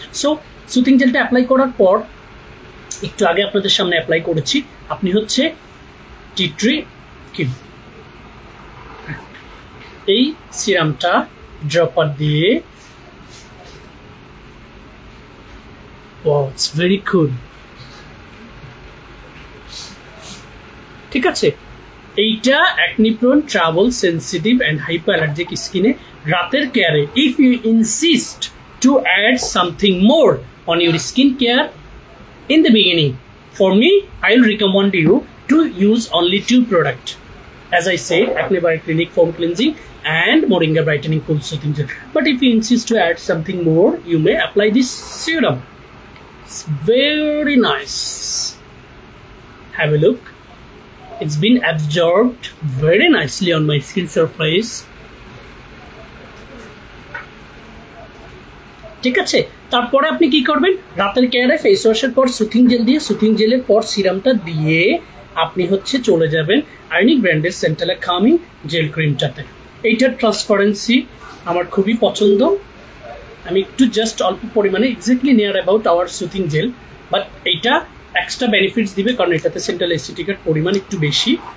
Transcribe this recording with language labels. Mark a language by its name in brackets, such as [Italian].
[Bangla] So soothing জেলটা apply করার পর একটু আগে আপনাদের সামনে অ্যাপ্লাই করেছি, আপনি হচ্ছে টি ট্রি ক্রিম, এই সিরামটা ড্রপার দিয়ে, [English] It's very cool. [Bangla] ঠিক আছে, এইটা acne prone trouble sensitive and hyper allergic স্কিনে রাতের কেয়ারে [English] If you insist to add something more on your skin care in the beginning, for me I will recommend you to use only 2 products, as I said, Acne Bio Clinic foam cleansing and Moringa brightening cool soothing gel. But if you insist to add something more, you may apply this serum. It's very nice, have a look, it's been absorbed very nicely on my skin surface. [Bangla] ঠিক আছে, তারপরে আপনি কি করবেন, রাতের কেয়ারে face ওয়াশের পর সুথিং জেল দিয়ে, সুথিং জেলের পর সিরামটা দিয়ে আপনি হচ্ছে চলে যাবেন আয়োনিক ব্র্যান্ডের সেন্টেলা কামিং জেল ক্রিমটাতে। এইটার ট্রান্সপারেন্সি আমার খুবই পছন্দ, আমি একটু জাস্ট অল্প পরিমাণে [English] exactly near about our soothing gel, [Bangla] but এইটা এক্সট্রা বেনিফিটস দিবে কারণ এটাতে সেন্ট্রাল অ্যাসিটিকের পরিমাণ একটু বেশি।